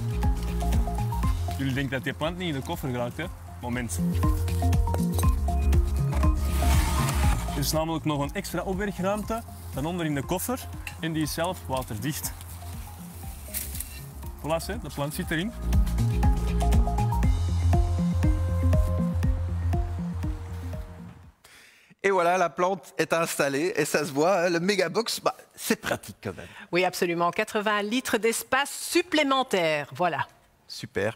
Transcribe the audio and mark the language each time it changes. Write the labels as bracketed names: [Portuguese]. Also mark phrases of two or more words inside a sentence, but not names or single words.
[Dutch] Jullie denken dat die plant niet in de koffer geraakt, hè? Moment. Er is namelijk nog een extra opbergruimte dan onder in de koffer en die is zelf waterdicht. Voilà, hè, de plant zit erin. [French] Et voilà, la plante est installée et ça se voit, le mégabox, c'est pratique quand même. Oui, absolument. 80 litres d'espace supplémentaire. Voilà. Super.